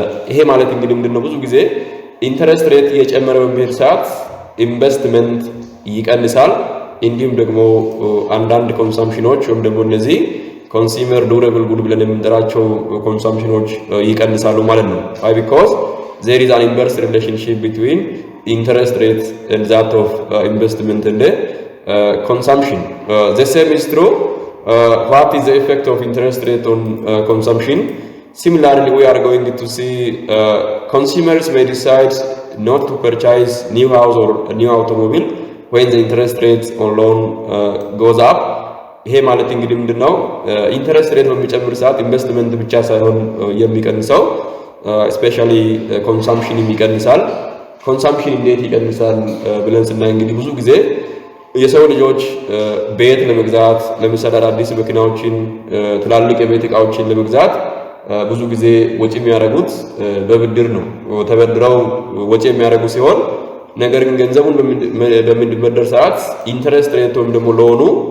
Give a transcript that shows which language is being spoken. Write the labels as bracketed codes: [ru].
[am] ይሄ ማለት እንግዲህ ምንድነው ብዙ ጊዜ ኢንተረስት ሬት እየጨመረ በሚሄድ ሰዓት ኢንቨስትመንት ይቀንሳል። እንዲሁም ደግሞ አንዳንድ ኮንሰምፕሽኖች ወይም ደግሞ እነዚህ ኮንሱመር ዱራብል ጉድ ብለን የምንጠራቸው ኮንሰምፕሽኖች ይቀንሳሉ ማለት ነው። [en] why because there is an inverse relationship between interest rate and that of investment and consumption. The same is true. What is the effect of interest rate on consumption? Similarly, we are going to see consumers may decide not to purchase new house or a new automobile when the interest rate on loan goes up. [am] ይሄ ማለት እንግዲህ ምንድነው ኢንተረስት ሬት በሚጨምር ሰዓት ኢንቨስትመንት ብቻ ሳይሆን የሚቀንሰው ስፔሻሊ ኮንሰምፕሽን ይቀንሳል። ኮንሰምፕሽን እንዴት ይቀንሳል ብለን ስናይ እንግዲህ ብዙ ጊዜ የሰው ልጆች ቤት ለመግዛት ለምሳሌ አዲስ መኪናዎችን ትላልቅ የቤት ዕቃዎችን ለመግዛት ብዙ ጊዜ ወጪ የሚያደርጉት በብድር ነው። ተበድረው ወጪ የሚያደርጉ ሲሆን ነገር ግን ገንዘቡን በሚበደር ሰዓት ኢንተረስት ሬት ወይም ደግሞ ሎኑ